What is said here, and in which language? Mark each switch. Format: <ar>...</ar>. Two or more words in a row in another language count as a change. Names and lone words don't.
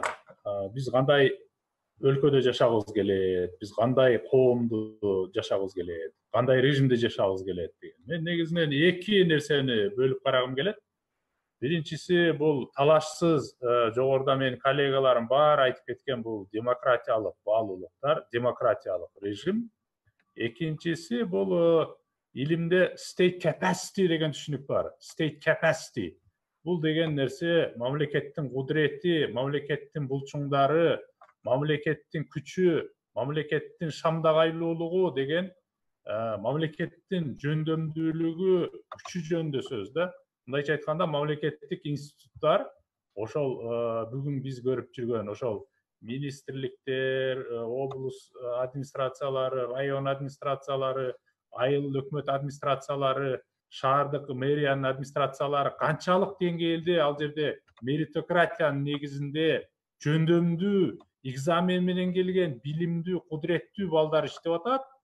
<ky>Биз кандай өлкөдө жашагыбыз келет, биз кандай коомду жашагыбыз келет, кандай режимде жашагыбыз келет деген. Мен негизинен эки нерсени бөлүп карагым келет. Биринчиси бул талашсыз, жогоруда менин коллегаларым баары айтып кеткен бул демократиялык баалуулуктар, демократиялык режим. Экинчиси бул илимде</ky> <en>state capacity</en> <ky>деген түшүнүк бар.</ky> <en>State capacity.</en> <ky>Бул деген нерсе мамлекеттин кудурети, мамлекеттин булчуңдары, мамлекеттин күчү, мамлекеттин шамдагайлуулугу деген мамлекеттин жөндөмдүүлүгү, күчү жөнүндө сөз да. Мындайча айтканда, мамлекеттик институттар, ошол бүгүн биз көрүп жүргөн ошол министрликтер, облус администрациялары, район администрациялары, айыл өкмөт администрациялары, шаардык мэриянын администрациялары канчалык деңгээлде ал жерде меритократиянын негизинде жөндөмдүү, экзамен менен келген, билимдүү, кудуреттүү балдар иштеп атат.</ky>